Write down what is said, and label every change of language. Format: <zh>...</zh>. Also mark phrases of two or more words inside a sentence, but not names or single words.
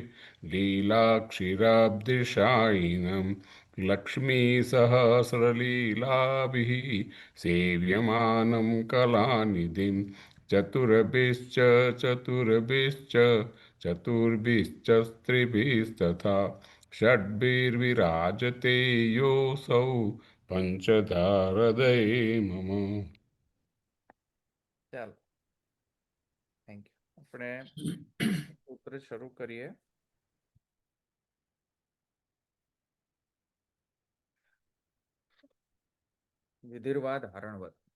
<sa>लीलाक्षीराब्धिशायिनं लक्ष्मीसहस्रलीलाभिः सेव्यमानं कलानिधिं चतुरभिश्च चतुर्भिश्च चतुर्भिश्च स्त्रिभिस्तथा षड्भिर्विराजते योऽसौ पंचधारदये मम।</sa> <gu>ચાલો,</gu> <en>thank you.</en> <gu>આપણે સૂત્ર શરૂ કરીએ.</gu> <sa>विधिर्वा धारणवत.</sa>